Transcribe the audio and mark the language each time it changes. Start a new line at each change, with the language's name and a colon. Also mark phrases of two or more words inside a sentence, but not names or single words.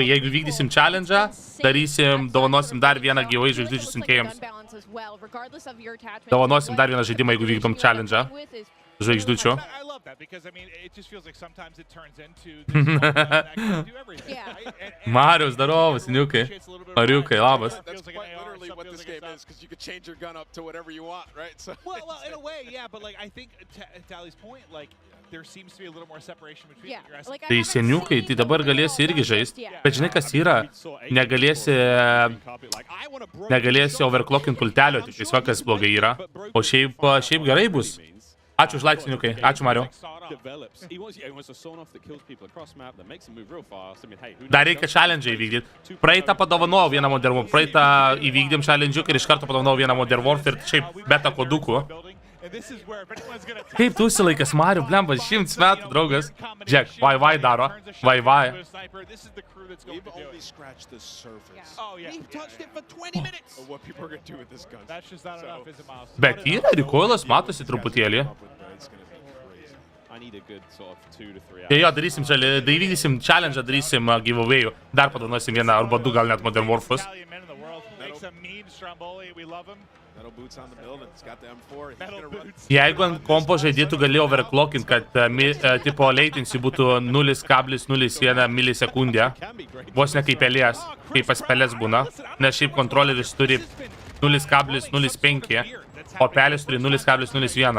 Lithuanian: Jeigu vykdysim challenge'ą, dovanosim dar vieną giveaway žvaigždučių siuntėjams. Dovanosim dar vieną žaidimą, jeigu vykdom challenge'ą. Žvaigždučių. Marius, darovas, seniukai. Mariukai, labas.
English: What this game is, because you could change your gun up to whatever you want, right? So well, in a way, yeah, but like I think to Ali's point, like there seems to be a little more separation between your SMG.
Lithuanian: Tai seniukai, tai dabar galėsi irgi žaisti. Bet žinai, kas yra? Negalėsi overclockint pultelio, tik tiesiog kas blogai yra. O šiaip gerai bus. Ačiū už like, seniukai. Ačiū, Mariu. Dar reikia challenge įvykdyti. Praeitą padovanojau vieną Modern Warfare. Praeitą įvykdėm challenge ir iš karto padovanojau vieną Modern Warfare. Šiaip beta kodukų. Kaip tu užsilaikęs, Mariu, blemba, 100 metų, draugas. Žiūrėk, vai daro. Vai.
English: we've only scratched the surface. Oh yeah, we've touched it for 20 minutes. Of what people are going to do with this gun. That's just not enough, is it, Miles?
Lithuanian: Bet yra recoilas, matosi truputėlį.
English: I need a good sort of 2 to 3 hours.
Lithuanian: Jo, darysim įvykdysim challenge, darysim giveaway. Dar padovanojsim vieną arba du gal net Modern Warfare. Jeigu ant kompo žaidėtų gali overclockint, kad tipo latency būtų 0,01 milisekundę, vos ne kaip pelės, kaip pas pelės būna, nes šiaip kontroleris turi 0,05, o pelės turi 0,01.